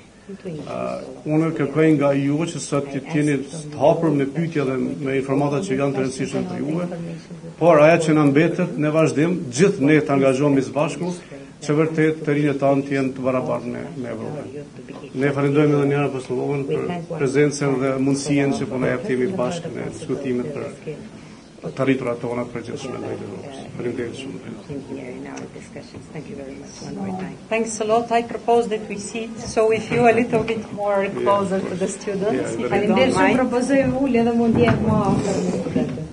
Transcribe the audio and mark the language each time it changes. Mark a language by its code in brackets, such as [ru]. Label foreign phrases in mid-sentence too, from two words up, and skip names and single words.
[sq] Unë kërkoj nga ju që sot të jeni të hapur me pyetje dhe me informata që janë të rëndësishme për juve, por ajo që na mbetet në vazhdim, gjithë ne të angazhohemi së bashku, që vërtet të rinjët tanë të jenë të barabartë me Evropën. Ne falenderojmë edhe njëra Apostolovën për prezencën dhe mundësinë që po na jep të jemi bashkë në diskutimet për të arriturat tona të përgjithshme ndaj Evropës. Faleminderit shumë. [en] Thanks a lot. I propose that we sit, so if you a little bit more closer to the students, if you don't mind. [sq] Propozoj ulje dhe mund jetë më afër me studentët.